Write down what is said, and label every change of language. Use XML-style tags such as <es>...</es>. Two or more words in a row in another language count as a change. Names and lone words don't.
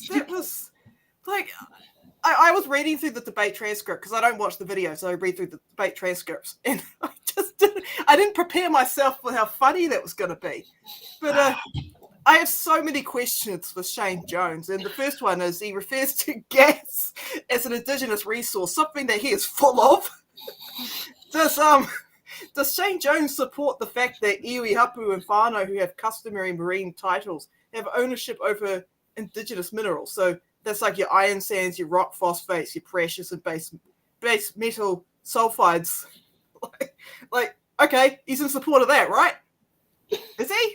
<en>That was like, I was reading through the debate transcript because I don't watch the video, so I read through the debate transcripts, and I didn't prepare myself for how funny that was going to be. But I have so many questions for Shane Jones, and the first one is he refers to gas as an Indigenous resource, something that he is full of. Does Shane Jones support the fact that</en> <mi>iwi, hapu</mi> <en>and whānau who have customary marine titles have ownership over Indigenous minerals? So that's like your iron sands, your rock phosphates, your precious and base metal sulfides. Like, okay, he's in support of that, right? Is he?</en>